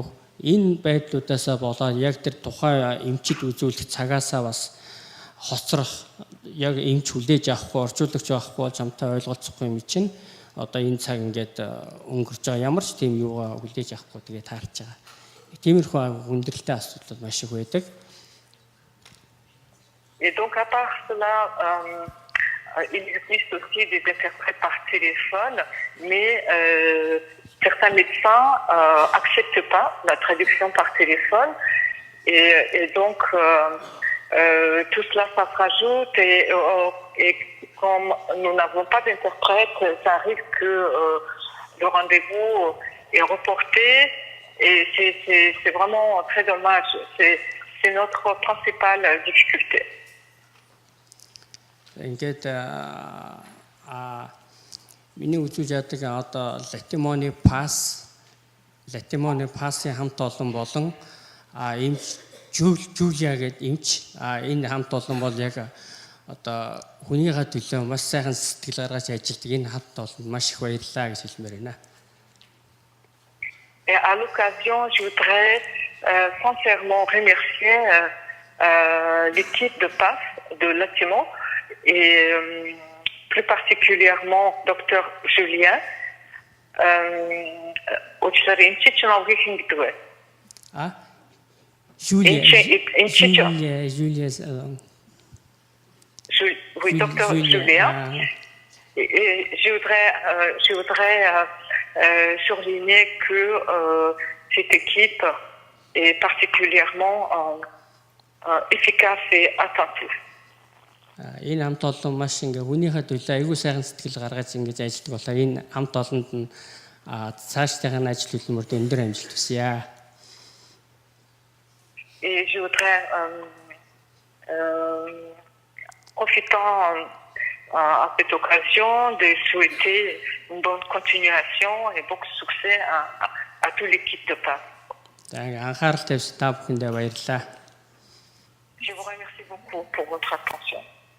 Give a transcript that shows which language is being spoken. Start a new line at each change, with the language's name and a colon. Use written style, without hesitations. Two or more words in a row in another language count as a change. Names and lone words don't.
Mongolian: Энэ байдлуудаасаа болоод яг тэр тухайн эмчид үзүүлэх цагаасаа бас хоцрох яг эмч хүлээж авахгүй орчуулагч авахгүй бол чамтай ойлголцохгүй юм чинь одоо энэ цаг ингээд өнгөрч байгаа ямар ч тийм юугаа хүлээж авахгүй тэгээ таарч байгаа. Тиймэрхүү хүндрэлтэй асуудал маш их байдаг.
French: Et donc à part cela, il existe aussi des interprètes par téléphone, mais certains médecins acceptent pas la traduction par téléphone et donc tout cela ça se rajoute et comme nous n'avons pas d'interprète, ça arrive que le rendez-vous est reporté et c'est vraiment très dommage. C'est notre principale difficulté.
Mongolian: Ингээд миний үзүүлж яадаг одоо Латимоны пассын хамт олон болон эмч Жулия гэдэг эмч энэ хамт олон бол яг одоо хүнийхээ төлөө маш сайхан сэтгэл гаргаж ажилладаг энэ хамт олонд маш их баярлалаа гэж хэлмээр байна.
French: Et à l'occasion, je voudrais sincèrement remercier l'équipe de PAF de Latimo et plus particulièrement Dr Julien. Oui, Dr Julien. Et je voudrais souligner que cette équipe est particulièrement efficace et attentive.
Mongolian: Энэ хамт олон маш ингээ хүнийхээ төлөө айгүй сайхан сэтгэл гаргаж ингэж ажилладаг болохоор энэ хамт олонд нь цаашдын ажил хөдөлмөрт өндөр амжилт хүсье.
French: Et je voudrais profitant à cette occasion de souhaiter une bonne continuation et beaucoup de succès à toute l'équipe de PAF.
Mongolian: Анхаарал тавьсан та бүхэндээ баярлалаа.
French: Je vous remercie beaucoup pour votre attention.